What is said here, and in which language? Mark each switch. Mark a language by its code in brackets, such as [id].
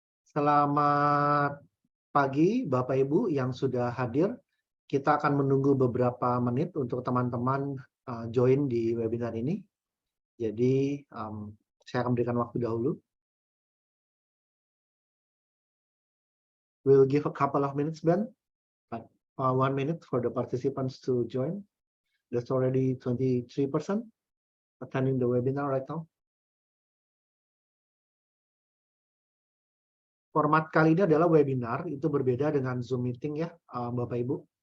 [id] Selamat pagi Bapak Ibu yang sudah hadir. Kita akan menunggu beberapa menit untuk teman-teman join di webinar ini. Jadi saya akan berikan waktu dahulu. [en] We'll give a couple of minutes, Ben. 1 minute for the participants to join. There's already 23% attending the webinar right now. [id] Format kali ini adalah webinar, itu berbeda dengan Zoom meeting ya, Bapak Ibu.